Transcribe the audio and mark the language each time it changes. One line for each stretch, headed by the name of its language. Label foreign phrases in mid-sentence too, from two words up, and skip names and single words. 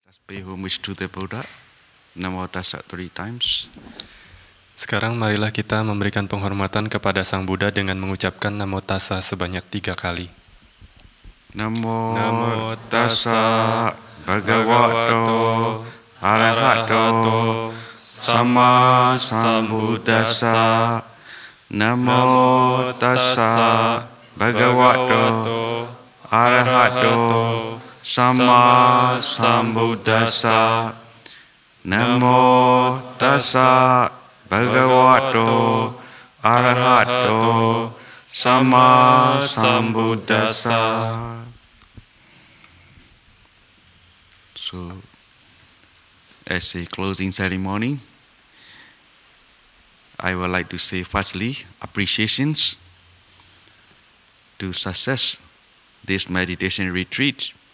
English: Let's pay homage to the Buddha. Namo Tassa 3 times.
Indonesian: Sekarang marilah kita memberikan penghormatan kepada Sang Buddha dengan mengucapkan Namo Tassa sebanyak 3 kali.
Pali: Namo Namo Tassa Bhagavato Bhagavato Arahato Sama Sambuddhassa. Namo Tassa Bhagavato Arahato Sama Sambuddhassa. Namo Tassa Bhagavato Arahato Sama Sambuddhassa.
English: So, as a closing ceremony, I would like to say firstly, appreciations to success this meditation retreat.